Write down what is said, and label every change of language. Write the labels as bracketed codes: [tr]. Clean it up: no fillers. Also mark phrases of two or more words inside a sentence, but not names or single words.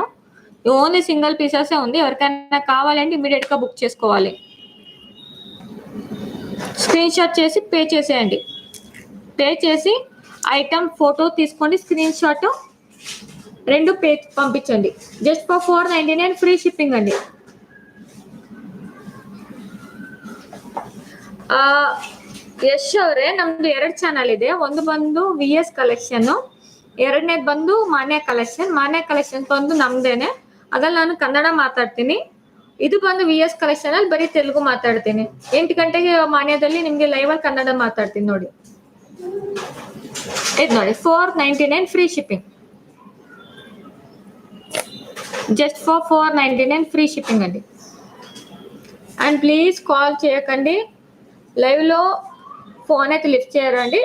[en] only single pieces [te] ఉంది, ఎవరికైనా కావాలంటే ఇమీడియట్ గా బుక్ చేసుకోవాలి. [en] screen shot [te] చేసి పే చేసేయండి. పే చేసి [en] item photo [te] తీసుకోండి, [en] screen shot [te] 2 పే పంపించండి. [en] just for 499 free shipping అండి. [kn] ಯಶ್ ಅವರೇ, ನಮ್ದು 2 ಚಾನಲ್ ಇದೆ. ಒಂದು ಬಂದು VS ಕಲೆಕ್ಷನ್, ಎರಡನೇದು ಬಂದು ಮಾನ್ಯ ಕಲೆಕ್ಷನ್ ಬಂದು ನಮ್ದೇನೆ. ಅದ್ರಲ್ಲಿ ನಾನು ಕನ್ನಡ ಮಾತಾಡ್ತೀನಿ. ಇದು ಬಂದು VS ಕಲೆಕ್ಷನ್ ಅಲ್ಲಿ ಬರೀ ತೆಲುಗು ಮಾತಾಡ್ತೀನಿ. 8 ಗಂಟೆಗೆ ಮಾನ್ಯದಲ್ಲಿ ನಿಮ್ಗೆ ಲೈವ್ ಅಲ್ಲಿ ಕನ್ನಡ ಮಾತಾಡ್ತೀನಿ ನೋಡಿ. ಇದು ನೋಡಿ 499 [en] free shipping, just for 499 free shipping అండి. and please call [te] చేయకండి, లైవ్లో ఫోన్ అయితే లిఫ్ట్ చేయరండి.